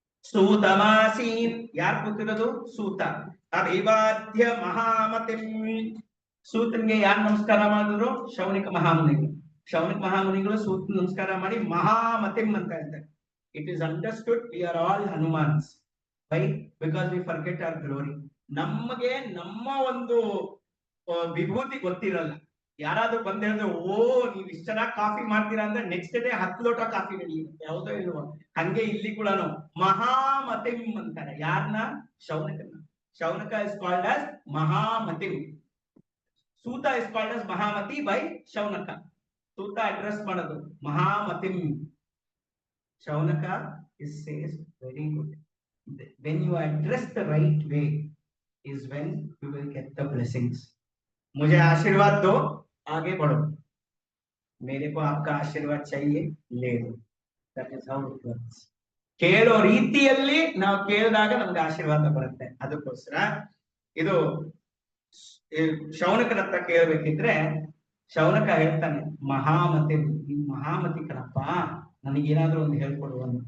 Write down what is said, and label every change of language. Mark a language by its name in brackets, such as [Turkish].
[Kannada] ಸೂತಮಾಸೀನ್, ಯಾರು ಕೂತಿರೋದು? ಸೂತ. ಅವಿವಾದ್ಯ ಮಹಾಮತಿಂ. ಸೂತನ್ಗೆ ಯಾರು ನಮಸ್ಕಾರ ಮಾಡಿದ್ರು? ಶೌನಿಕ ಮಹಾಮುನಿಗಳು. ಶೌನಿಕ ಮಹಾಮುನಿಗಳು ಸೂತ ನಮಸ್ಕಾರ ಮಾಡಿ ಮಹಾಮತಿಂ ಅಂತ ಹೇಳ್ತಾರೆ. [English] It is understood we are all Hanumans. Why? Because we forget our glory. [Kannada] ನಮಗೆ ನಮ್ಮ ಒಂದು ವಿಭೂತಿ ಗೊತ್ತಿರಲ್ಲ. ಯಾರಾದ್ರೂ ಬಂದ ಹೇಳಿದ್ರೆ, ಓ ನೀವ್ ಇಷ್ಟ ಚೆನ್ನಾಗಿ ಕಾಫಿ ಮಾಡ್ತೀರಾ ಅಂದ್ರೆ ನೆಕ್ಸ್ಟ್ ಡೇ 10 ಲೋಟ ಕಾಫಿ ನಡೆಯುತ್ತೆ. ಯಾವುದೋ ಇಲ್ವೋ ಹಂಗೆ ಇಲ್ಲಿ ಕೂಡ ಮಹಾಮತಿಂ ಅಂತಾರೆ. ಯಾರನ್ನ? ಶೌನಕನ. [English] Shaunaka is called as ಮಹಾಮತಿಂ. Suta is called as Mahamati by Shaunaka. [Kannada] ಸೂತ ಅಡ್ರೆಸ್ ಮಾಡೋದು ಮಹಾಮತಿಂ. Shaunaka [English] is says very good. When you address the right way is when you will get the blessings. [Hindi] मुझे आशीर्वाद दो, आगे बढ़ो. मेरे को आपका आशीर्वाद चाहिए, ले दो. [English] That is how it works. [Kannada] ಕೇಳೋ ರೀತಿಯಲ್ಲಿ ನಾವು ಕೇಳಿದಾಗ ನಮ್ಗೆ ಆಶೀರ್ವಾದ ಬರುತ್ತೆ. ಅದಕ್ಕೋಸ್ಕರ ಇದು ಶೌನಕನ ಹತ್ರ ಕೇಳಬೇಕಿದ್ರೆ ಶೌನಕ ಹೇಳ್ತಾನೆ, ಮಹಾಮತಿ, ಮಹಾಮತಿ ಕಣಪ್ಪ, ನನಗೇನಾದ್ರೂ ಒಂದು ಹೇಳ್ಕೊಡುವ.